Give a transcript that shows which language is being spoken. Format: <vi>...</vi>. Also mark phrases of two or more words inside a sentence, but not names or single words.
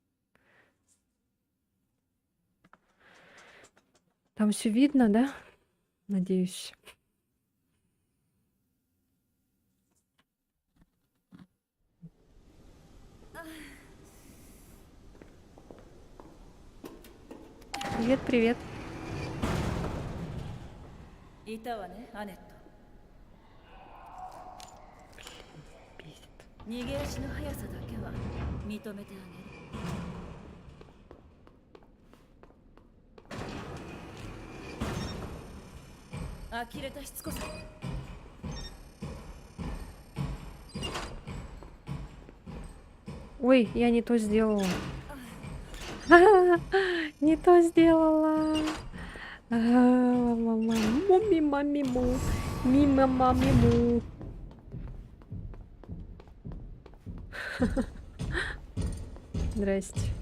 <ru>Там все видно, да? Надеюсь. Привет, привет.</ru> <ja>いたわね、アネット。</ja> <ru>Бесит.</ru> <ja>逃げ足の速さだけは認めてあげる。呆れたしつこさ。</ja> <ru>Ой, я не то сделала. Не то сделала. Мами-мами-му. Мимо-мами-му. Здрасте.</ru>